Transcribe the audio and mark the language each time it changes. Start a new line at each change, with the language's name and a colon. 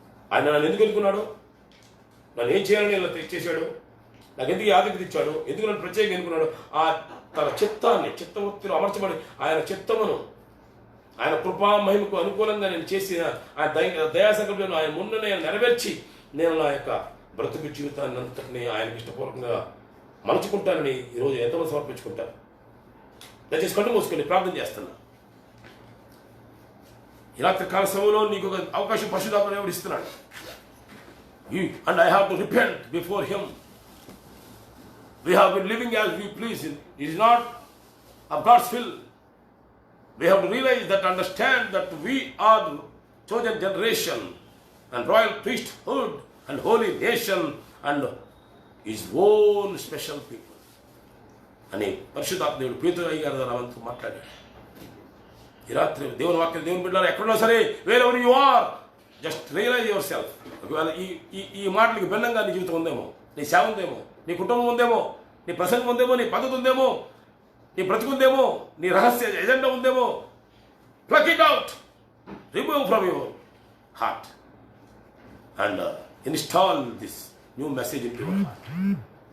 Telugu: ఆయన నన్ను ఎందుకు ఎన్నుకున్నాడు, నన్ను ఏం చేయాలని ఇలా చేశాడు, నాకు ఎందుకు ఆధిక్యత ఇచ్చాడు, ఎందుకు నన్ను ప్రత్యేకంగా ఎన్నుకున్నాడు, ఆ తన చిత్తాన్ని చిత్తవృత్తిలో అమర్చబడి ఆయన చిత్తమును ఆయన కృపా మహిమకు అనుకూలంగా నేను చేసిన ఆయన దయాసంకల్పం ఆయన ముందునే నెరవేర్చి నేను నా యొక్క బ్రతుకు జీవితాన్ని అంతటిని ఆయనకి ఇష్టపూర్వకంగా మలుచుకుంటానని ఈరోజు ఎంతమంది సమర్పించుకుంటారు. దయచేసి కళ్ళు మూసుకొని ప్రార్థన చేస్తున్నా. ఈ రాత్రి కాల సమయంలో నీకు ఒక అవకాశం పరిశుద్ధాత్మ దేవుడు ఇస్తున్నాడు.
English: And I have to repent before him. We have been living as we please. It is not of God's will. We have to realize that, understand that we are the chosen generation and royal priesthood and holy nation and his own special people.
Telugu: అని పరిశుద్ధాత్మ దేవుడు పేతురు గారి ద్వారా మనతో మాట్లాడాడు. ఈ రాత్రి దేవుని వాక్యం దేవుని బిడ్డలారా ఎక్కడున్నా సరే,
English: Wherever you are, just realise yourself.
Telugu: ఒకవేళ ఈ మాటలకి భిన్నంగా నీ జీవితం ఉందేమో, నీ సేవ ఉందేమో, నీ కుటుంబం ఉందేమో, నీ ప్రసంగం ఉందేమో, నీ పద్ధతి ఉందేమో, నీ బ్రతుకుందేమో, నీ రహస్య ఎజెండా ఉందేమో,
English: pluck it out, remove from your heart
Telugu: and install this new message in your heart.